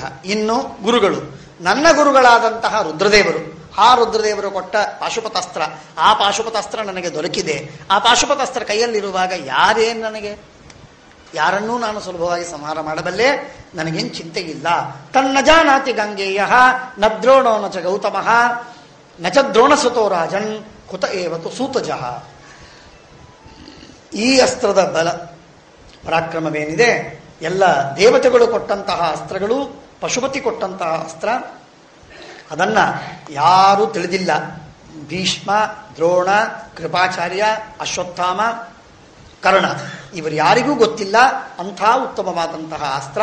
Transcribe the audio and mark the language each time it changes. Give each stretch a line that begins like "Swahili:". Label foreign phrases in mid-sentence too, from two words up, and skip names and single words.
Kannada: ಇನ್ನು ಗುರುಗಳು, ನನ್ನ ಗುರುಗಳಾದಂತಹ ರುದ್ರದೇವರು, ಆ ರುದ್ರದೇವರು ಕೊಟ್ಟ ಪಾಶುಪತಾಸ್ತ್ರ, ಆ ಪಾಶುಪತಾಸ್ತ್ರ ನನಗೆ ದೊರಕಿದೆ. ಆ ಪಾಶುಪತಾಸ್ತ್ರ ಕೈಯಲ್ಲಿರುವಾಗ ಯಾರನ್ನೂ ನಾನು ಸುಲಭವಾಗಿ ಸಂಹಾರ ಮಾಡಬಲ್ಲೆ, ನನಗೇನು ಚಿಂತೆ ಇಲ್ಲ.
Sanskrit: ತನ್ನ ಜಾನಾತಿ ಗಂಗೆಯ ನ ದ್ರೋಣೋ ನ ಚ ಗೌತಮಃ ನ ಚ ದ್ರೋಣಸುತೋ ರಾಜನ್ ಕುತ ಏವತು ಸೂತಜಃ.
Kannada: ಈ ಅಸ್ತ್ರದ ಬಲ ಪರಾಕ್ರಮವೇನಿದೆ, ಎಲ್ಲ ದೇವತೆಗಳು ಕೊಟ್ಟಂತಹ ಅಸ್ತ್ರಗಳು, ಪಶುಪತಿ ಕೊಟ್ಟಂತಹ ಅಸ್ತ್ರ, ಅದನ್ನ ಯಾರೂ ತಿಳಿದಿಲ್ಲ. ಭೀಷ್ಮ, ದ್ರೋಣ, ಕೃಪಾಚಾರ್ಯ, ಅಶ್ವತ್ಥಾಮ, ಕರ್ಣ, ಇವರು ಯಾರಿಗೂ ಗೊತ್ತಿಲ್ಲ ಅಂಥ ಉತ್ತಮವಾದಂತಹ ಅಸ್ತ್ರ.